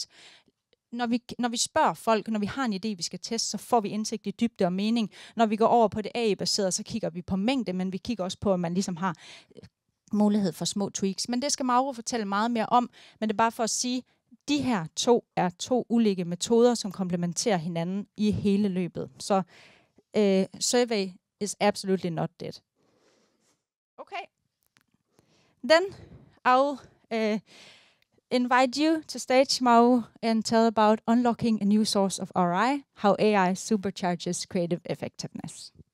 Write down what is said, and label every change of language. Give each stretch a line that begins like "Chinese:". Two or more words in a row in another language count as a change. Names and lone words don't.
Danish: Når vi spørger folk, når vi har en idé, vi skal teste, så får vi indsigt i dybde og mening. Når vi går over på det AI-baserede, så kigger vi på mængde, men vi kigger også på, at man ligesom har mulighed for små tweaks. Men det skal Mauro fortælle meget mere om, men det er bare for at sige, de her to er to ulike metoder, som komplementerer hinanden i hele løbet. Så
English: survey is absolutely not dead. Okay. Then I'll invite you to stage, Mauro, and tell about unlocking a new source of ROI, how AI supercharges creative effectiveness.